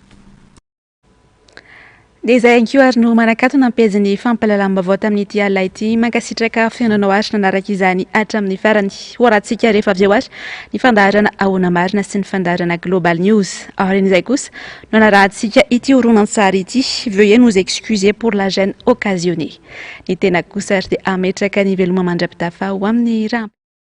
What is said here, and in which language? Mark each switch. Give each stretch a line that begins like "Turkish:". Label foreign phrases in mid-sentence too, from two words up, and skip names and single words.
Malagasy: Dia izay ihany koa ary no manakatona ampeziny fampahalalam-baovao tamin'ity alina ity mankasitraka fihainanao ary nanaraka izany hatramin'ny farany horantsika rehefa avy eo ary ny fandaharana ahoana marina sy ny fandaharana Global News. Aorian'izay kosa no anarahantsika ity horonan-tsary ity.
French: Veuillez nous excuser pour la gêne occasionnée.
Malagasy: Ny tena kosa ary dia ametraka ny veloma mandra-pitafa ho amin'ny raha.